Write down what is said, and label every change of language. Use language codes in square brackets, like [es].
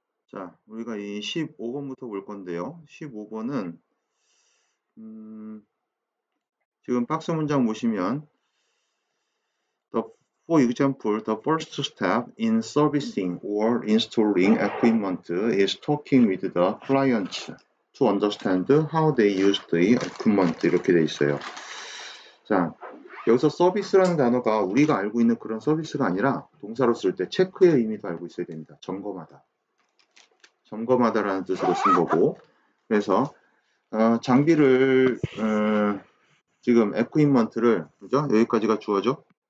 [ko] 자, 우리가 이 15번부터 볼 건데요. 15번은 지금 박스 문장 보시면 [en] the, for example, the first step in servicing or installing equipment is talking with the client to understand how they use the equipment [ko] 이렇게 돼 있어요. 자, 여기서 서비스라는 단어가 우리가 알고 있는 그런 서비스가 아니라 동사로 쓸 때 체크의 의미도 알고 있어야 됩니다. 점검하다. 점검하다라는 뜻으로 쓴 거고 그래서 장비를 지금 equipment를 그죠? 여기까지가 주어죠.